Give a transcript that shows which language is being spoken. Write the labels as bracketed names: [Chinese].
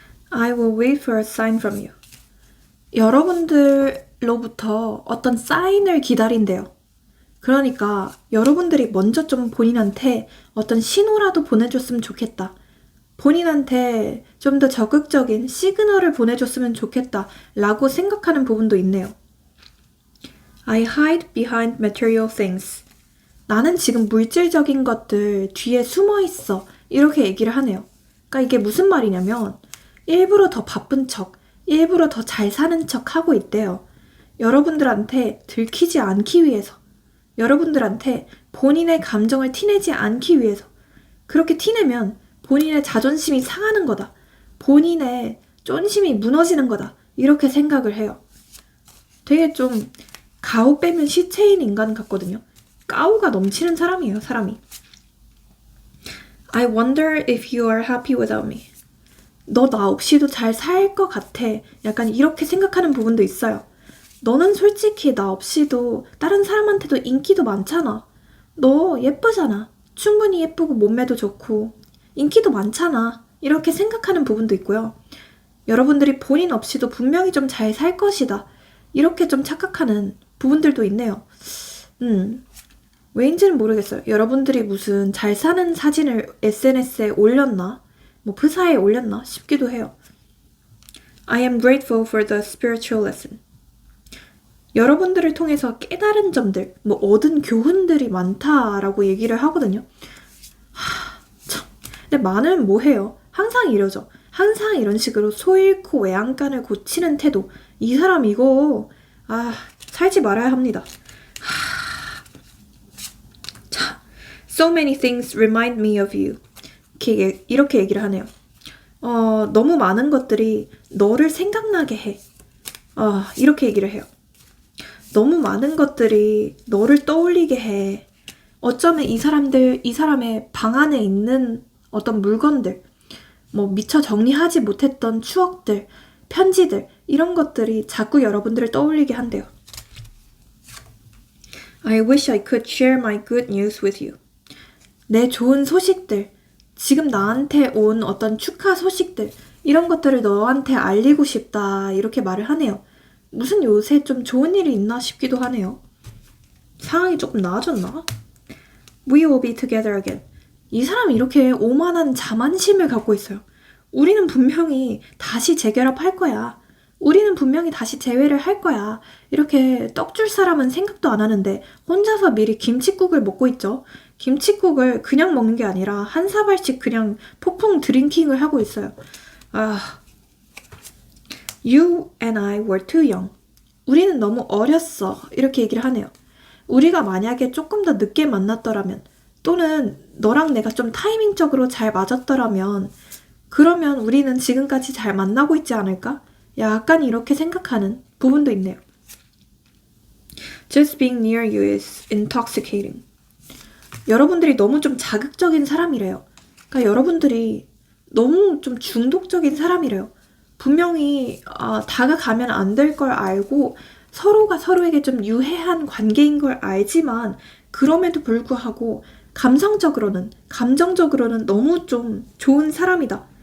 [English] I will wait for a sign from you. [Korean] 여러분들로부터 어떤 사인을 기다린대요. 그러니까 여러분들이 먼저 좀 본인한테 어떤 신호라도 보내줬으면 좋겠다. 본인한테 좀 더 적극적인 시그널을 보내줬으면 좋겠다 라고 생각하는 부분도 있네요. [English] I hide behind material things. [Korean] 나는 지금 물질적인 것들 뒤에 숨어 있어. 이렇게 얘기를 하네요. 그러니까 이게 무슨 말이냐면 일부러 더 바쁜 척, 일부러 더 잘 사는 척 하고 있대요. 여러분들한테 들키지 않기 위해서. 여러분들한테 본인의 감정을 티내지 않기 위해서. 그렇게 티내면 본인의 자존심이 상하는 거다. 본인의 쫀심이 무너지는 거다. 이렇게 생각을 해요. 되게 좀 가오 빼면 시체인 인간 같거든요. 까오가 넘치는 사람이에요, 사람이. [English] I wonder if you are happy without me. [Korean] 너 나 없이도 잘 살 것 같아. 약간 이렇게 생각하는 부분도 있어요. 너는 솔직히 나 없이도 다른 사람한테도 인기도 많잖아. 너 예쁘잖아. 충분히 예쁘고 몸매도 좋고 인기도 많잖아. 이렇게 생각하는 부분도 있고요. 여러분들이 본인 없이도 분명히 좀 잘 살 것이다. 이렇게 좀 착각하는 부분들도 있네요. 왜인지는 모르겠어요. 여러분들이 무슨 잘 사는 사진을 SNS에 올렸나? 뭐 프사에 올렸나? 싶기도 해요. [English] I am grateful for the spiritual lesson. [Korean] 여러분들을 통해서 깨달은 점들, 뭐 얻은 교훈들이 많다라고 얘기를 하거든요. 참. 근데 많으면 뭐해요? 항상 이러죠. 항상 이런 식으로 소 잃고 외양간을 고치는 태도. 이 사람 이거 살지 말아야 합니다. [English] 자, so many things remind me of you. [Korean] 이렇게 얘기를 하네요. 너무 많은 것들이 너를 생각나게 해. 이렇게 얘기를 해요. 너무 많은 것들이 너를 떠올리게 해. 어쩌면 이 사람의 방 안에 있는 어떤 물건들, 뭐 미처 정리하지 못했던 추억들, 편지들, 이런 것들이 자꾸 여러분들을 떠올리게 한대요. [English] I wish I could share my good news with you. [Korean] 내 좋은 소식들, 지금 나한테 온 어떤 축하 소식들, 이런 것들을 너한테 알리고 싶다. 이렇게 말을 하네요. 무슨 요새 좀 좋은 일이 있나 싶기도 하네요. 상황이 조금 나아졌나? [English] We will be together again. [Korean] 이 사람이 이렇게 오만한 자만심을 갖고 있어요. 우리는 분명히 다시 재결합할 거야. 우리는 분명히 다시 재회를 할 거야. 이렇게 떡줄 사람은 생각도 안 하는데 혼자서 미리 김칫국을 먹고 있죠. 김칫국을 그냥 먹는 게 아니라 한 사발씩 그냥 폭풍 드링킹을 하고 있어요. [English] You and I were too young. [Korean] 우리는 너무 어렸어. 이렇게 얘기를 하네요. 우리가 만약에 조금 더 늦게 만났더라면 또는 너랑 내가 좀 타이밍적으로 잘 맞았더라면 그러면 우리는 지금까지 잘 만나고 있지 않을까? 약간 이렇게 생각하는 부분도 있네요. [English] Just being near you is intoxicating. [Korean] 여러분들이 너무 좀 자극적인 사람이래요. 그러니까 여러분들이 너무 좀 중독적인 사람이래요. 분명히 다가가면 안 될 걸 알고 서로가 서로에게 좀 유해한 관계인 걸 알지만 그럼에도 불구하고 감정적으로는 너무 좀 좋은 사람이다.